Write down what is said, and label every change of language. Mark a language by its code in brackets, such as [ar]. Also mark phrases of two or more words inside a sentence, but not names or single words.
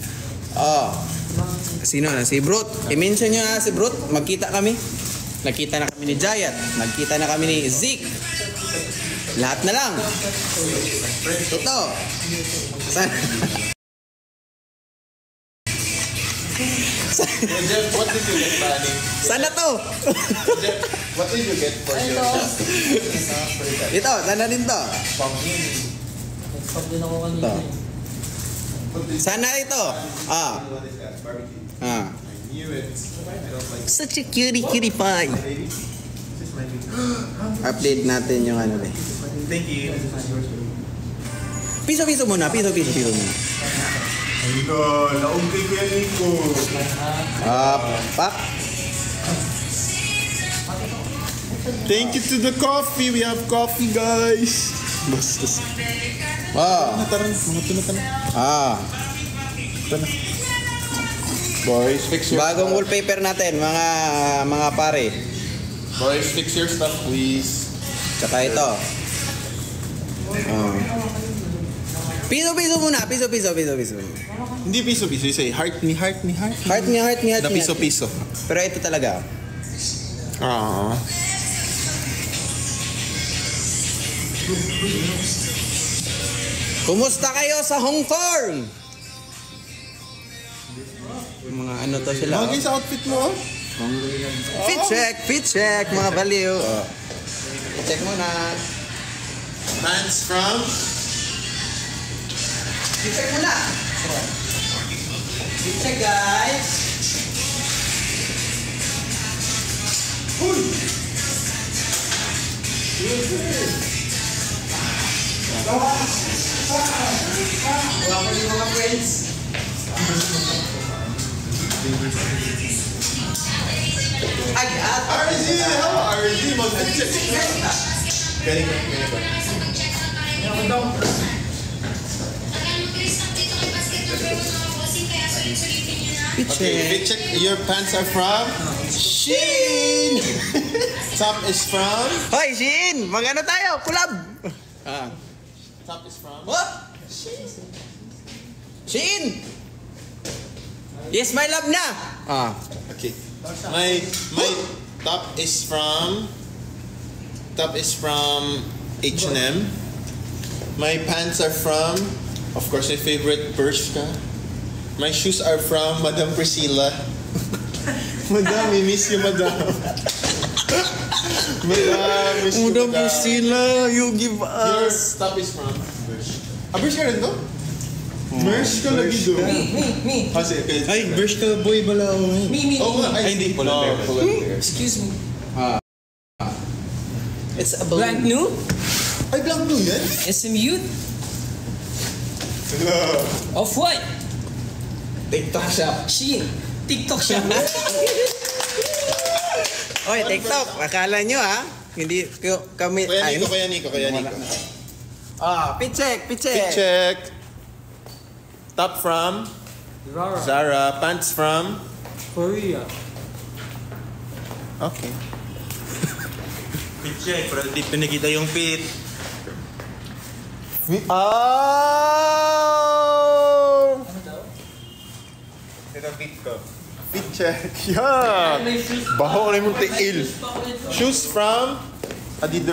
[tl] Sino na? Si Brute. I-mention nyo na si Brute. Magkita kami. Nakita na kami ni Jayat. Nagkita na kami ni Zeke. Lahat na lang. Totoo. [en] Jeff, what did you get, Manny? [tl] Sana to. [en] Jeff, what did you get for your [tl] Ito, sana din to. Pag din ako kanina. Sana ito. Ah. [en] What is that? Barbecue. Ah. I knew it. I don't like Such a cutie pie. this is my meat. [tl] Update natin yung ano eh. [en] Thank you. [tl] Piso muna. Ay na, laog kay Kuya Nico. Pak. [en] Thank you to the coffee. We have coffee, guys. Bastos. Oh. [tl] Mga tunatan. [en] Boys, fix your [tl] Bagong wallpaper natin, mga pare. [en] Boys, fix your stuff, please. [tl] Tsaka ito. Piso muna. Piso. Hindi piso-piso. [en] You say heart ni heart. [tl] Heart niya. [en] The piso-piso. [tl] Pero ito talaga. Ah. Kumusta kayo sa Hong Kong? Mga ano to sila. Bagay sa outfit mo, oh. [en] Fit check, [tl] mga baliw. Oh. Check muna. [en] Pants from? Fit check muna. Fit check, guys. [tl] Wala ko yung mga friends. Ay, RZ! How RZ? Mag-check. Galing ko. [en] Okay, fit check. Your pants are from? Shein! Top is from? [tl] Hoy, Shin! Mag-ano tayo? Kulab! [en] Top is from? What? Shin! Yes, my love na! Okay. My top is from H&M. My pants are from, of course, my favorite Bershka. My shoes are from Madam Priscilla. Madam, we miss you, Madam. Madam, miss you, Madam. Priscilla, you give Your top is from Bershka. [tl] Bershka rin to? Bershka lagi do. [en] Me. [tl] Kasi, okay. Ay, Bershka boy bala ako ngayon. [en] Me. [tl] Oh, ay, hindi. [en] Polar bear. Excuse me. It's a Blank new? [tl] Ay, blank blue yan? [en] SM Youth? Off-white? TikTok shop. Shein? TikTok shop? [tl] Oy, TikTok. Akala nyo hindi kami... Kaya Nico. [en] Fit check. Fit check. Top from Zara. Pants from Korea. Okay. Fit check, [tl] pero di pinakita yung fit. Oh! Ano daw? Ito fit ko. [en] Fit check. [tl] Yan. Baho na yung tiil. [en] Shoes from Adidas.